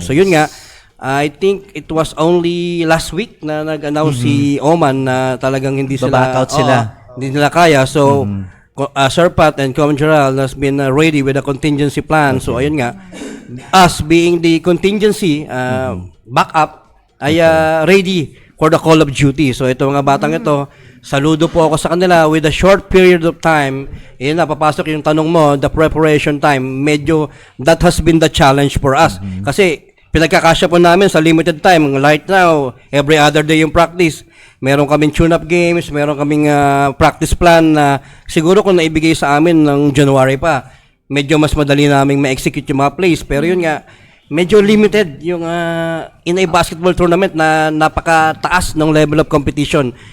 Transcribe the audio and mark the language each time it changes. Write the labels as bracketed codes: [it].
[tl] So yun nga, [en] I think it was only last week [tl] na nag-announce si Oman na talagang hindi sila Baback out sila. Hindi nila kaya. [en] So Sir Pat and Coach Gerald has been ready with a contingency plan. [tl] So ayun nga, [en] us being the contingency backup ay ready for the call of duty. [tl] So ito mga batang ito, saludo po ako sa kanila [en] with a short period of time. [tl] Yun na, papasok yung tanong mo, [en] the preparation time. Medyo that has been the challenge for us. [tl] Kasi pinagkakasya po namin sa limited time. [en] Right now, every other day yung practice. [tl] Meron kaming tune-up games, meron kaming practice plan na siguro kung naibigay sa amin ng January pa, medyo mas madali naming ma-execute yung mga plays. Pero yun nga, medyo limited yung in a basketball tournament na napakataas ng [en] level of competition.